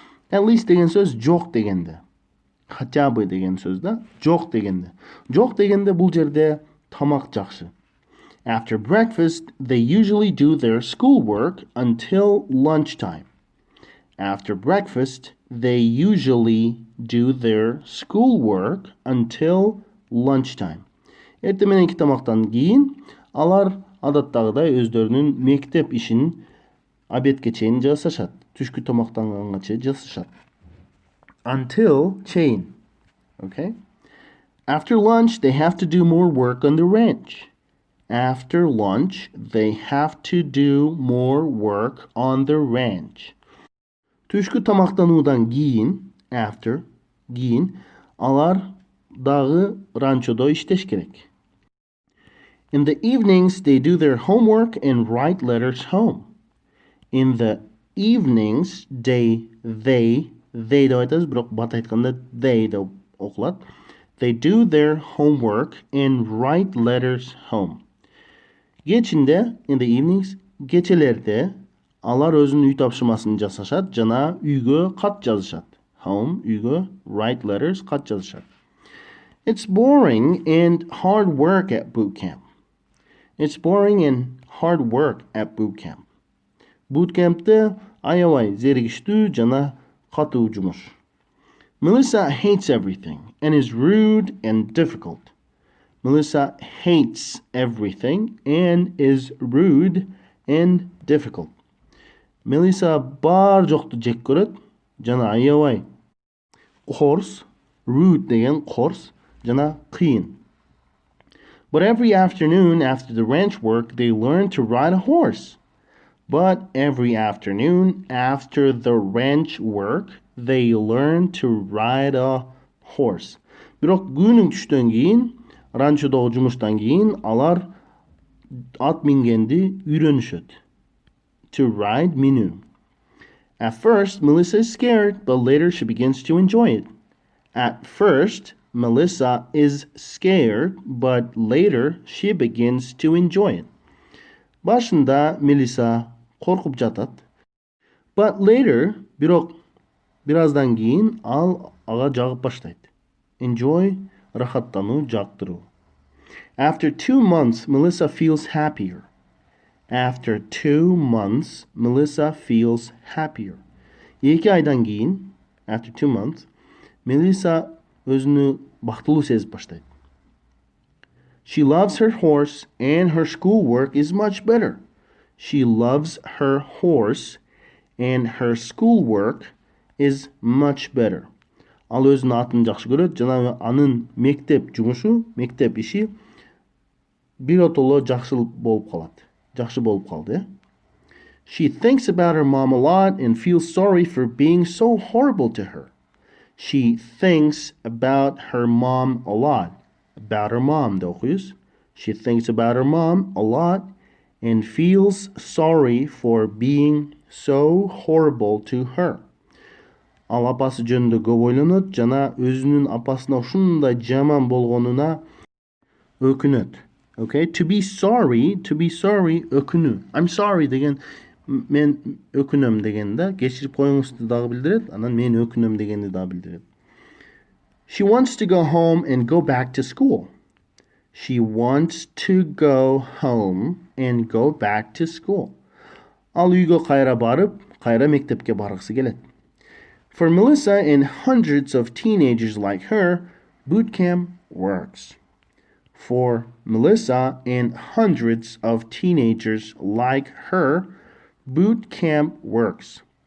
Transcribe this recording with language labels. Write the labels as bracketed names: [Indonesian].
[Kyrgyz] At least деген сөз жок дегенде. [Russian] Хотя бы [Kyrgyz] деген сөз да, жок дегенде. Жок дегенде бул жерде тамак жакшы. [English] After breakfast, they usually do their schoolwork until lunchtime. After breakfast, they usually do their schoolwork until lunchtime. [Kyrgyz] Эртемененки тамактан кийин алар адаттагыдай өздөрүнүн мектеп ишин обедке чейин жасашат. Түшкү тамактанганга чейин жасашат. [English] Until чейин. Okay? After lunch, they have to do more work on the ranch. After lunch, they have to do more work on the ranch. [Kyrgyz] Түшкү тамактануудан кийин, after, кийин, алар дагы ранчодо иштеш керек. [English] In the evenings, they do their homework and write letters home. In the evenings, they [Kyrgyz] деп айтабыз, бирок бат айтканда they деп окулат. [English] They do their homework and write letters home. [Kyrgyz] Geçinde, in the evenings, geçelerde алар өзүнүн үй тапшырмасын жасашат жана үйгө кат жазышат. [English] Home, үйгө, write letters, [Kyrgyz] кат жазышат. [English] It's boring and hard work at bootcamp. It's boring and hard work at bootcamp. [Kyrgyz] Bootcamp'te аябай зеригиштүү жана катуу жумуш. [English] Melissa hates everything and is rude and difficult. Melissa hates everything and is rude and difficult. [Kyrgyz] Melissa бар жокту жек көрөт жана аябай корс, rude деген корс жана кыйын. [English] But every afternoon after the ranch work, they learn to ride a horse. But every afternoon after the ranch work, they learn to ride a horse. [Kyrgyz] Бирок күнүң түштөн кийин, ранчодогу жумуштан кийин алар ат мингенди үйрөнүшөт. [English] To ride, minүү. At first, Melissa is scared, but later she begins to enjoy it. At first, Melissa is scared, but later she begins to enjoy it. [Kyrgyz] Башында Melissa коркуп жатат. [English] But later, [Kyrgyz] бирок бираздан кийин ал ага жагып баштайт. Enjoy, рахаттануу, жактыруу. [English] After 2 months, Melissa feels happier. After 2 months, Melissa feels happier. [Kyrgyz] 2 айдан кийин, [English] after 2 months, [Kyrgyz] Melissa өзүнү бактылуу сезип баштайт. [English] She loves her horse and her schoolwork is much better. She loves her horse and her schoolwork is much better. [Kyrgyz] Ал өзүнүн атын жакшы көрөт жана анын мектеп жумушу, мектеп иши биротоло жакшы болуп калат. Жакшы болуп калды. [English] She thinks about her mom a lot and feels sorry for being so horrible to her. She thinks about her mom a lot. About her mom, [Kyrgyz] да окуйбуз. [English] She thinks about her mom a lot and feels sorry for being so horrible to her. [Kyrgyz] Ал апасы жөнүндө көп ойлонот жана өзүнүн апасына ушундай жаман болгонуна өкүнөт. [English] Okay? [Kyrgyz] To be sorry, өкүнүү. I'm sorry деген мен өкүнөм дегенде кечирип коюңузду дагы билдирет, анан мен өкүнөм дегенди дагы билдирет. [English] She wants to go home and go back to school. She wants to go home and go back to school. [Kyrgyz] Ал үйгө кайра барып, кайра мектепке баргысы келет. [English] For Melissa and hundreds of teenagers like her, bootcamp works. For Melissa and hundreds of teenagers like her, bootcamp works.